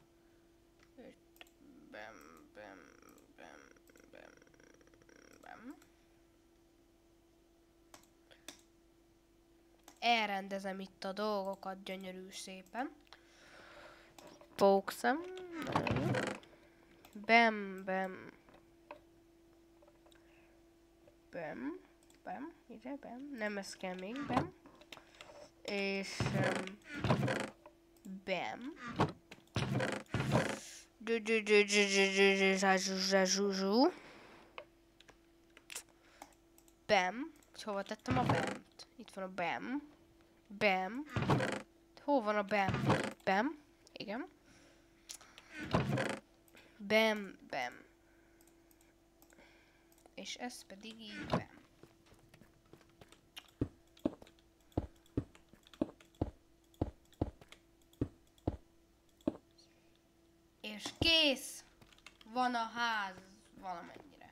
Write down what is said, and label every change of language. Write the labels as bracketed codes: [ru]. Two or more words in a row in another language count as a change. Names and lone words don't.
[hu] Itt, bem, bem, bem, bem, bem. Elrendezem itt a dolgokat gyönyörű szépen. Pókszem. Bem, bem. Bem, bem, ide, bem. Nem, ez kell még, bem. És bem. Bem. Hova tettem a bemt? Itt van a bem. Bem. Hol van a bem? Bem. Igen. Bem, bem. És ez pedig így bem. És kész van a ház valamennyire.